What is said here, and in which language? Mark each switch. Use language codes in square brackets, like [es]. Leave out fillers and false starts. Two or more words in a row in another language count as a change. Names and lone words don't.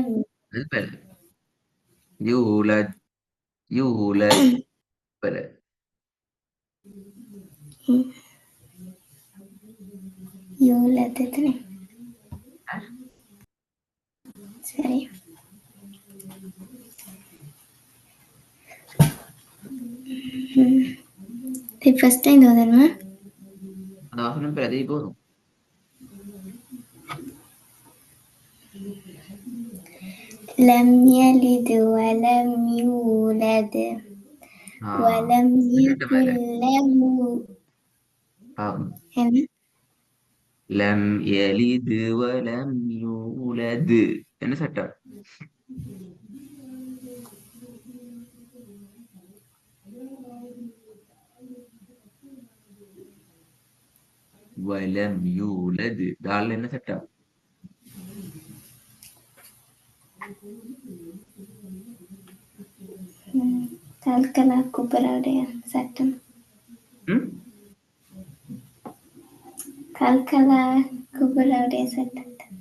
[ar] بلى يولد يولد بلى يولد. [ta] சரி. [en] first time [ta] ஓதணுமா? அந்த வசனம் பேர் அதே போதும். [ar] لم يلد ولم يولد ولم يكن له لم يلد ولم يولد [ta] என்ன சட்டம்? [ar] ولم يولد [ta] தால் என்ன சட்டம்? கல்கலா குபராவுடைய சட்டம். கல்கலா குபராவுடைய சட்டம்.